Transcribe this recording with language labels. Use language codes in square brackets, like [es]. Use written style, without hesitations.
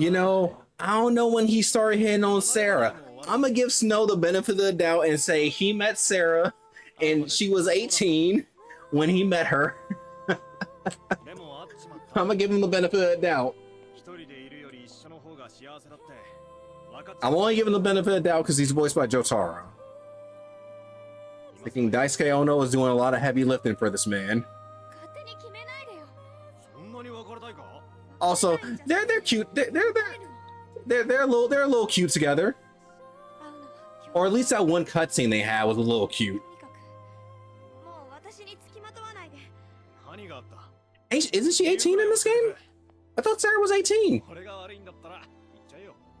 [en] You know, I don't know when he started hitting on Sarah. I'm gonna give Snow the benefit of the doubt and say he met Sarah and she was 18 when he met her. [ja] でも会っちまった。 [en] I'm gonna give him the benefit of the doubt. [ja] 一人でいるより一緒の方が幸せだって分かっち [en] I'm only giving the benefit of the doubt because he's voiced by Jotaro. Thinking Daisuke Ono is doing a lot of heavy lifting for this man. [ja] 勝手に決めないでよ。そんなに別れたいか。 [en] Also, they're cute. They're a little cute together. [ja] 会うのは今日 [en] Or at least that one cutscene they had was a little cute. [ja] とにかくもう私に付きまとわないで。何があった？ [en] Isn't she 18 in this game? I thought Sarah was 18. [ja] 俺が悪いんだったら言っちゃえよ。